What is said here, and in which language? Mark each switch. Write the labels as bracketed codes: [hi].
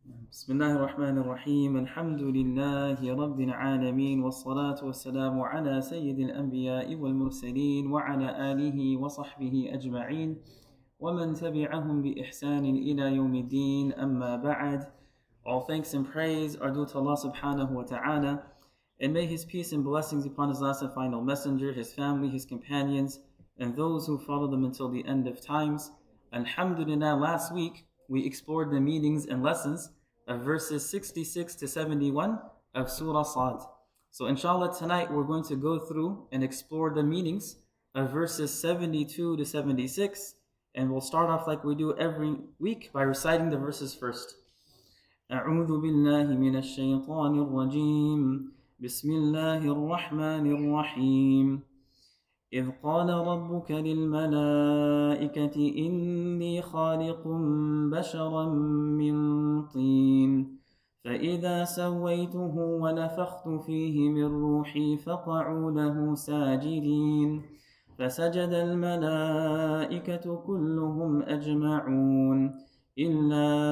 [ar] بسم الله الرحمن الرحيم. الحمد لله رب العالمين والصلاة والسلام على سيد الأنبياء والمرسلين وعلى آله وصحبه أجمعين ومن تبعهم بإحسان إلى يوم الدين. أما بعد. [en] All thanks and praise are due to Allah subhanahu wa ta'ala, and may His peace and blessings upon His last and final messenger, His family, His companions, and those who follow them until the end of times. Alhamdulillah, last week we explored the meanings and lessons of verses 66 to 71 of Surah Sad. So inshallah tonight we're going to go through and explore the meanings of verses 72 to 76, and we'll start off like we do every week by reciting the verses first. [ar] أعوذ بالله من الشيطان الرجيم بسم الله الرحمن الرحيم إذ قال ربك للملائكة إني خالق بشرا من طين فإذا سويته ونفخت فيه من روحي فقعوا له ساجدين فسجد الملائكة كلهم أجمعون إلا